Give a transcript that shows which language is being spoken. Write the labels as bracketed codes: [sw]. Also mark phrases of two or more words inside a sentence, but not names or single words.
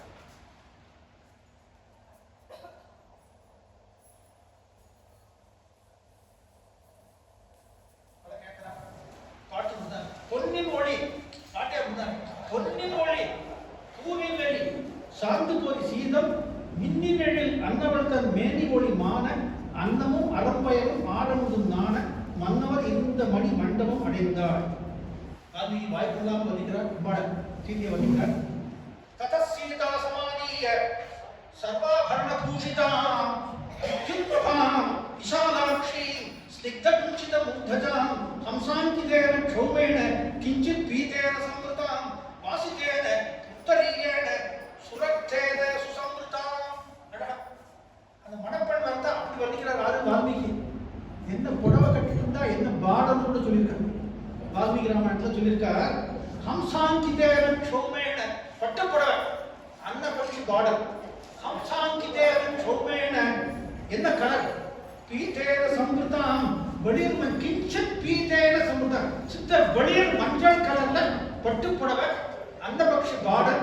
[ta] பாட்டு பொன்னின் ஒளி பாட்டே பொன்னின் ஒளி பூவின் வெளி சார்ந்து போய் சீதம் மின்னினெழில் அன்னவள் தன் மேனி ஒளி மான அன்னமும் அறம்பயரும் ஆடமுதும் நாண மன்னவர் இந்த மணி மண்டபம் அடைந்தாள். வால்மீகி வாய்ப்பில்லாமல் வருகிறார். கும்பாளன் சீதையை வருகிறார். [sa] ततसीता समानीय सर्वाभरणभूषितां विद्युत्प्रभां विशालाक्षी स्निग्धकुञ्चितमुग्धजां हंसाङ्कितेन क्षौमेण किञ्चित् पीतेन संवृतां वासितेन उत्तरीयेण सुरक्षेण सुसंवृतां. [ta] அந்த மணப்பெண் வந்தா அப்படி வர்ணிக்கிறார் ஆறு வால்மீகி. என்ன புடவை கட்டிட்டு இருந்தா என்ன பாடம்னு கூட சொல்லியிருக்காரு. வால்மீகி ராமாயணத்துல சொல்லியிருக்கார். [sa] हंसाङ्कितेन क्षौमेण [ta] பட்டுப்புடவை அன்னபட்சி பார்டர். [sa] हंसाङ्कितेन क्षौमेण [ta] என்ன கலர், [sa] पीतेन संवृताम् [ta] வெளிர் [sa] किञ्चित् पीतेन संवृताम् [ta] சித்த வெளிர் மஞ்சள் கலர்ல பட்டுப்புடவை அன்னபட்சி பார்டர்.